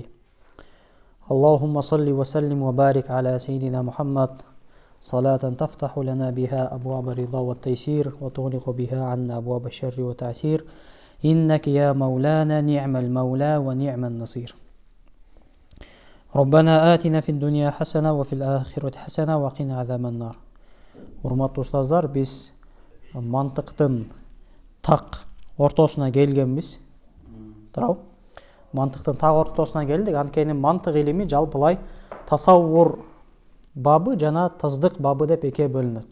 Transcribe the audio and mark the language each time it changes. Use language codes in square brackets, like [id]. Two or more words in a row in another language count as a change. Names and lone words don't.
[ar] اللهم صل وسلم وبارك على سيدنا محمد صلاة تفتح لنا بها أبواب الرضا والتيسير وتغلق بها عنا أبواب الشر والتعسير. إنك يا مولانا نعم المولى ونعم النصير. ربنا آتنا في الدنيا حسنة وفي الآخرة حسنة وقنا عذاب النار. [ky] Урматтуу устаздар, биз мантыктын так ортосуна келгенбиз. Туурабы? Мантыктын так ортосуна келдик. Анткени мантык илими жалпылай тасаввур бабы жана таздык бабы деп эке бөлүнөт.